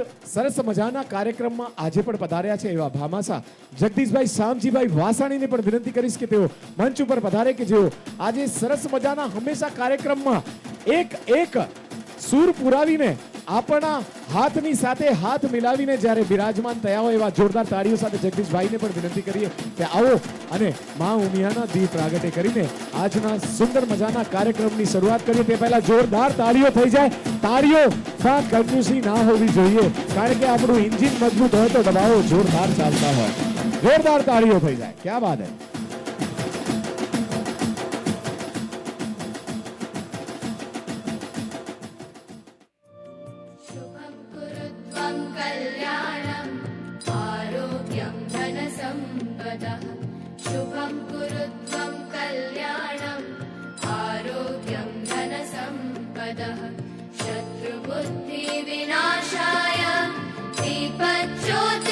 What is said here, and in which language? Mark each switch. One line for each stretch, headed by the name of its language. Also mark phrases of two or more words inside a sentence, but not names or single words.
Gujarati: સરસ મજાના કાર્યક્રમમાં આજે પણ પધાર્યા છે એવા ભામાસા જગદીશભાઈ શામજીભાઈ વાસાણીને પણ વિનંતી કરીશ કે તેઓ મંચ ઉપર પધારે કે જેઓ આજે સરસ મજાના હંમેશા કાર્યક્રમમાં એક સૂર પુરાવીને આપણા હાથની સાથે હાથ મિલાવીને જ્યારે બિરાજમાન થયા હોય એવા જોરદાર તાળીઓ સાથે જગદીશભાઈને પણ વિનંતી કરીએ કે આવો અને માં ઉમિયાના દીપ પ્રાગટ્ય કરીને આજના સુંદર મજાના કાર્યક્રમની શરૂઆત કરીએ. તે પહેલા જોરદાર તાળીઓ થઈ જાય. તાળીઓ કંજૂસી ના હોવી જોઈએ, કારણ કે આપણું એન્જિન મજબૂત હોય તો દબાવો જોરદાર ચાલતા હોય. જોરદાર તાળીઓ થઈ જાય.
Hindi: क्या बात है.
Sanskrit: शुभं कुरु त्वं कल्याणम् आरोग्यं धनसम्पदः शत्रुबुद्धिविनाशाय दीपज्योतिर्नमोस्तुते